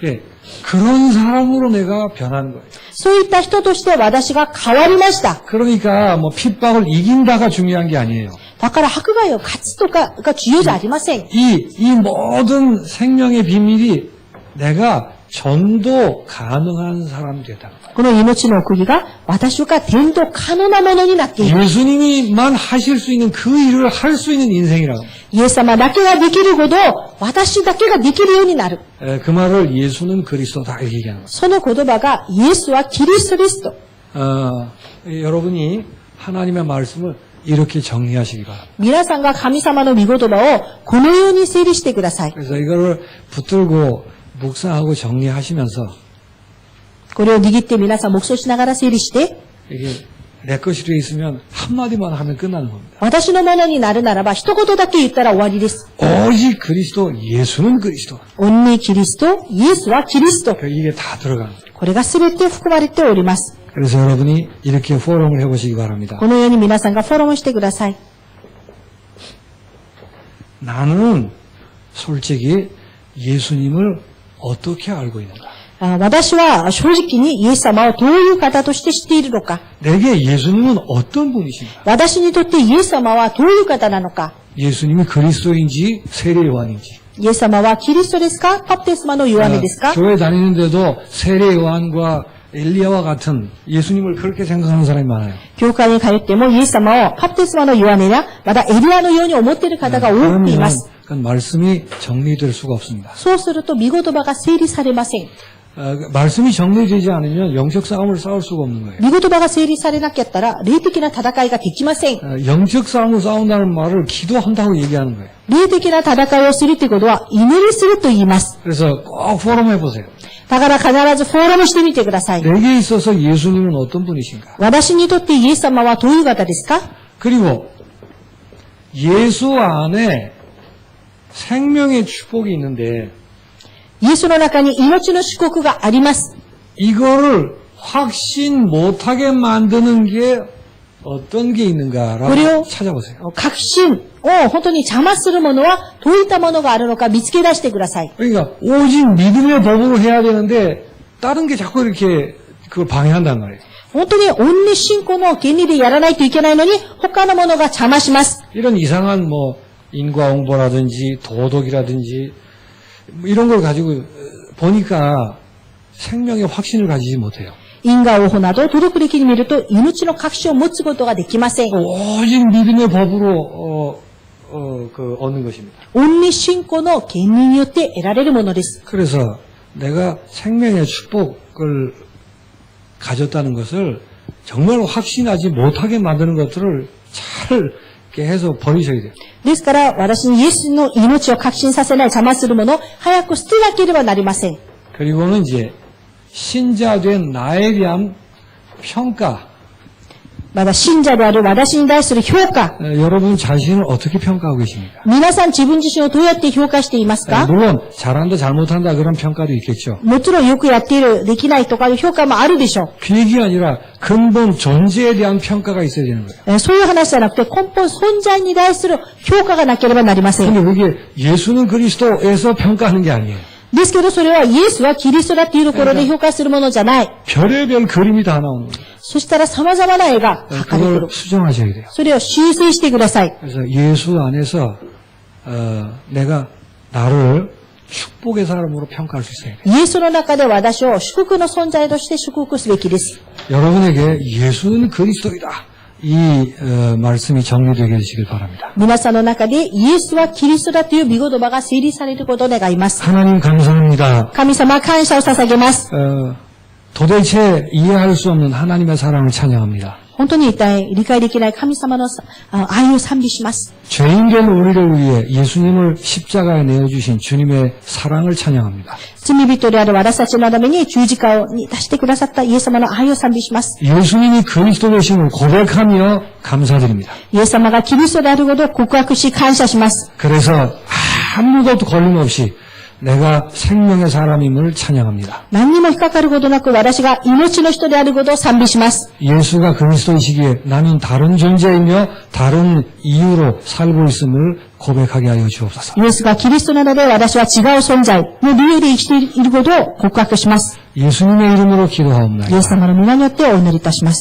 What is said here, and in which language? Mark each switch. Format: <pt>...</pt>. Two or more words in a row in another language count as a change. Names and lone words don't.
<ko>예, 그런 사람으로 내가 변한 거예요.</ko> <ja>そういった人として私が変わりました。</ja> <ko>그러니까 뭐 핍박을 이긴다가 중요한 게 아니에요.</ko> <ja>だから迫害を勝つとかが重要じゃありません。</ja> <ko>이 모든 생명의 비밀이 내가 전도 가능한 사람이 되다.</ko> <ja>この命の釘が私が伝道可能なものになっている。</ja> <ko>예수님이만 하실 수 있는 그 일을 할 수 있는 인생이라고.</ko> <ja>イエス様だけができることを私だけができるようになる。</ja> <ko>그 말을 예수는 그리스도다 이렇게 얘기하는 거예요.</ko> <ja>その言葉がイエスはキリストですと。</ja> <ko>여러분이 하나님의 말씀을 이렇게 정리하시기 바랍니다.</ko> <ja>皆さんが神様の御言葉をこのように整理してください。</ja> <ko>그래서 이거를 붙들고 묵상하고 정리하시면서</ko> <ja>これを握って皆さん黙想しながら整理して、</ja> <ko>이게 내 것이 되어 있으면 한마디만 하면 끝나는 겁니다.</ko> <ja>私のものになるならば一言だけ言ったら終わりです。</ja> <ko>오직 그리스도, 예수는 그리스도.</ko> <ja>オンリーキリスト、イエスはキリスト。</ja> <ko>이게 다 들어가는 거예요.</ko> <ja>これが全て含まれております。</ja> <ko>그래서 여러분이 이렇게 포럼을 해보시기 바랍니다.</ko> <ja>このように皆さんがフォローしてください。</ja> <ko>나는 솔직히 예수님을 어떻게 알고 있는가?</ko> <ja>私は正直にイエス様をどういう方として知っているのか。</ja> <ko>내게 예수님은 어떤 분이신가?</ko> <ja>私にとってイエス様はどういう方なのか。</ja> <ko>예수님이 그리스도인지 세례요한인지.</ko> <ja>イエス様はキリストですか？バプテスマのヨハネですか？</ja> <ko>교회 다니는데도 세례요한과 엘리야와 같은 예수님을 그렇게 생각하는 사람이 많아요.</ko> <ja>教会に通ってもイエス様をバプテスマのヨハネやまたエリアのように思っている方が多くいます。</ja> <ko>그건 말씀이 정리될 수가 없습니다.</ko> <ja>そうすると御言葉が整理されません。</ja> <ko>말씀이 정리되지 않으면 영적 싸움을 싸울 수가 없는 거예요.</ko> <ja>御言葉が整理されなかったら霊的な戦いができません。</ja> <ko>영적 싸움을 싸운다는 말을 기도한다고 얘기하는 거예요.</ko> <ja>霊的な戦いをするということは祈りすると言います。</ja> <ko>그래서 꼭 포럼 해보세요.</ko> <ja>だから必ずフォーラムしてみてください。</ja> <ko>내게 있어서 예수님은 어떤 분이신가?</ko> <ja>私にとってイエス様はどういう方ですか？</ja> <ko>그리고 예수 안에 생명의 축복이 있는데</ko> <ja>イエスの中に命の祝福があります。</ja> <ko>이거를 확신 못하게 만드는 게 어떤 게 있는가라고 그래요? 찾아보세요.</ko> <ja>確信を本当に邪魔するものはどういったものがあるのか見つけ出してください。</ja> <ko>그러니까 오직 믿음의 법으로 해야 되는데 다른 게 자꾸 이렇게 그걸 방해한단 말이에요.</ko> <ja>本当に恩に信仰の原理でやらないといけないのに他のものが邪魔します。</ja> <ko>이런 이상한 뭐 인과응보라든지 도덕이라든지 이런 걸 가지고 보니까 생명의 확신을 가지지 못해요.</ko> <ja>因果応報などを届く歴に見ると、命の確証を持つことができません。</ja> <ko>오직 믿음의 법으로 얻는 것입니다.</ko> <ja>온리 信仰の権利によって得られるものです。</ja> <ko>그래서 내가 생명의 축복을 가졌다는 것을 정말 확신하지 못하게 만드는 것들을 잘 이렇게 해서 버리셔야 돼요.</ko> <ja>ですから、私にイエスの命を確信させない邪魔するものを早く捨てなければなりません。</ja> <ko>그리고는 이제 신자된 나에 대한 평가.</ko> <ja>まだ信者である私に対する評価。</ja> <ko>여러분 자신을 어떻게 평가하고 계십니까?</ko> <ja>皆さん自分自身をどうやって評価していますか？</ja> <ko>물론 잘한다 잘못한다 그런 평가도 있겠죠.</ko> <ja>もちろんよくやっている、できないとかいう評価もあるでしょう。</ja> <ko>그 얘기가 아니라 근본 존재에 대한 평가가 있어야 되는 거예요.</ko> <ja>そういう話じゃなくて根本存在に対する評価がなければなりません。</ja> <ko>근데 그게 예수는 그리스도에서 평가하는 게 아니에요.</ko> <ja>ですけどそれはイエスはキリストだっていうところで評価するものじゃない。</ja> <ko>별의별 그림이 다 나오는 거예요.</ko> <ja>そしたら様々な絵が描かれてく</ja> <ko>그걸</ko> <ja>る。</ja> <ko>수정하셔야 돼요.</ko> <ja>それを修正してください。</ja> <ko>그래서 예수 안에서 내가 나를 축복의 사람으로 평가할 수 있어야 돼요.</ko> <ja>イエスの中で私を祝福の存在として祝福すべきです。</ja> <ko>여러분에게 예수는 그리스도이다. 이 말씀이 정리되게 해주시길 바랍니다.</ko> <ja>皆さんの中でイエスはキリストだという御言葉が整理されることを願います。</ja> <ko>하나님 감사합니다.</ko> <ja>神様感謝を捧げます。</ja> <ko>도대체 이해할 수 없는 하나님의 사랑을 찬양합니다.</ko> <ja>本当に一体理解できない神様の愛を賛美します。</ja> <ko>죄인된 우리를 위해 예수님을 십자가에 내어주신 주님의 사랑을 찬양합니다.</ko> <ja>罪人である私たちのために十字架に出してくださったイエス様の愛を賛美します。</ja> <ko>예수님이 그리스도 되심을 고백하며 감사드립니다.</ko> <ja>イエス様がキリストであることを告白し感謝します。</ja> <ko>그래서 아무것도 걸림없이 내가 생명의 사람임을 찬양합니다.</ko> <ja>何にも引っかかることなく私が命の人であることを賛美します。</ja> <ko>예수가 그리스도이시기에 나는 다른 존재이며 다른 이유로 살고 있음을 고백하게 하여 주옵소서.</ko> <ja>イエスがキリストなので私は違う存在の理由で生きていることを告白します。</ja> <ko>예수님의 이름으로</ko> <ja>イエス</ja> <ko>기도하옵나이다.</ko>